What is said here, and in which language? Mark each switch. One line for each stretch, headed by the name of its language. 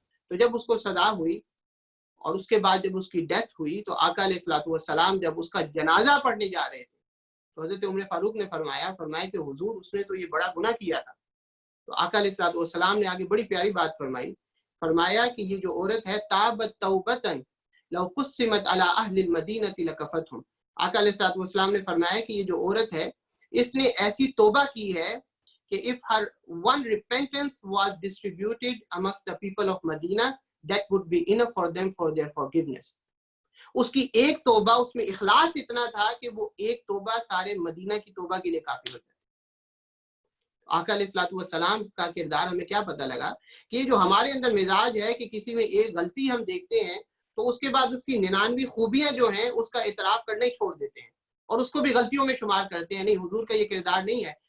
Urdu: تو جب اس کو سزا ہوئی اور اس کے بعد جب اس کی ڈیتھ ہوئی تو آقا علیہ الصلوۃ والسلام جب اس کا جنازہ پڑھنے جا رہے تھے تو حضرت عمر فاروق نے فرمایا کہ حضور اس نے تو یہ بڑا گناہ کیا تھا. تو آقا علیہ الصلوۃ والسلام نے آگے بڑی پیاری بات فرمایا کہ یہ جو عورت ہے
Arabic: تابت توبۃ لو قسمت علی اہل المدینہ لکفتہم.
Urdu: آقا علیہ الصلوۃ والسلام نے فرمایا کہ یہ جو عورت ہے اس نے ایسی توبہ کی ہے کہ
English: if her one repentance was distributed amongst the people of Medina, that would be enough for them for their forgiveness.
Urdu: اس کی ایک توبہ, اس میں اخلاص اتنا تھا کہ وہ ایک توبہ سارے مدینہ کی توبہ کے لیے کافی ہوتا ہے. آقا علیہ الصلوۃ والسلام کا کردار ہمیں کیا پتہ لگا کہ یہ جو ہمارے اندر مزاج ہے کہ کسی میں ایک غلطی ہم دیکھتے ہیں تو اس کے بعد اس کی 99 خوبیاں جو ہیں اس کا اعتراف کرنا ہی چھوڑ دیتے ہیں اور اس کو بھی غلطیوں میں شمار کرتے ہیں. نہیں, حضور کا یہ کردار نہیں ہے.